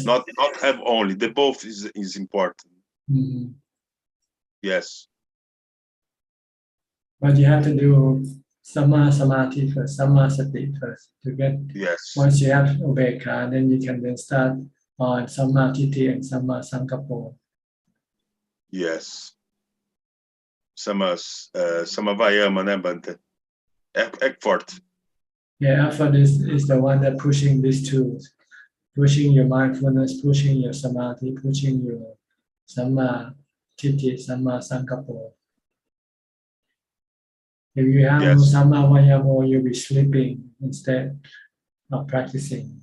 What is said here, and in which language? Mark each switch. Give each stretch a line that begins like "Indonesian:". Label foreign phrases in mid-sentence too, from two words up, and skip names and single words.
English: Not have only, the both is important. Mm-hmm. Yes. But you have to do
Pali: Samma Samadhi
English: first,
Pali: Samma Sati
English: first to get. Yes. Once you have Ubeka, then you can then start on
Pali: Samma Titi
English: and
Pali: Samma Sankapo.
English: Yes. Samavayama, né, Bante? Effort. Yeah, effort is the one that pushing these two. Pushing your mindfulness, pushing your samadhi, pushing your
Pali: Samma Titi, Samma Sankapo.
English: If you have no
Pali: Samma Vayamo,
English: you'll be sleeping instead of practicing.